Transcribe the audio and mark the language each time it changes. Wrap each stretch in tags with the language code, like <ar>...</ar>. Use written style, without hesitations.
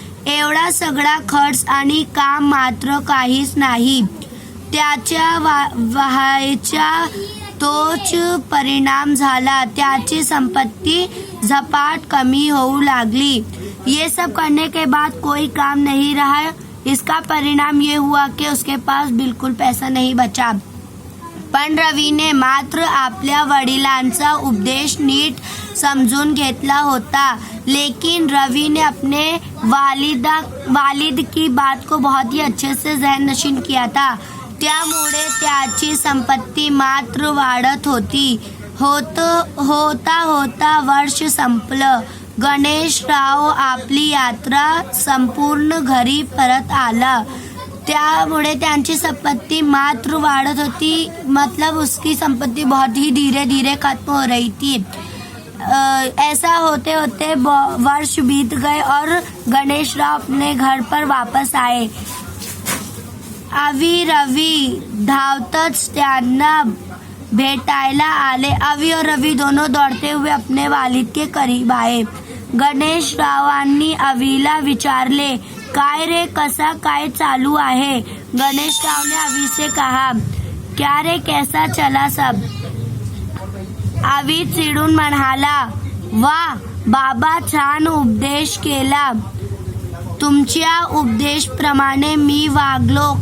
<mr>एवढा सगळा खर्च आणि काम मात्र काहीच नाही. त्याच्या व्हायच्या तोच परिणाम झाला. त्याची संपत्ति झपाट कमी होऊ लागली.</mr> <hi>ये सब करने के बाद कोई काम नहीं रहा. इसका परिणाम ये हुआ कि उसके पास बिल्कुल पैसा नहीं बचा.</hi> <mr>पण रवीने मात्र आपल्या वडिलांचा उपदेश नीट समजून घेतला होता.</mr> <hi>लेकिन रवि ने अपने वालिद की बात को बहुत ही अच्छे से ज़हननशीन किया था.</hi> <mr>त्यामुळे त्याची संपत्ती मात्र वाढत होती. होता होता वर्ष संपलं. गणेशराव आपली यात्रा संपूर्ण घरी परत आला. त्यामुळे त्यांची संपत्ति मात्र वाढत होती.</mr> <hi>मतलब उसकी संपत्ति बहुत ही धीरे धीरे खत्म हो रही थी. ऐसा होते होते वर्ष बीत गए और गणेशराव अपने घर पर वापस आए.</hi> <mr>अवी रवि धावतच त्यांना भेटायला आले.</mr> <hi>अवी और रवि दोनों दौड़ते हुए अपने वालिद के करीब आए.</hi> <mr>गणेशरावांनी अवीला विचारले, काय रे, कसा काय चालू आहे.</mr> <hi>गणेशराव ने अवी से कहा, क्या रे, कैसा चला सब.</hi> <mr>अवी चिडून म्हणाला, वाह बाबा, छान उपदेश केला. तुमच्या उपदेशप्रमाणे मी वागलो.</mr>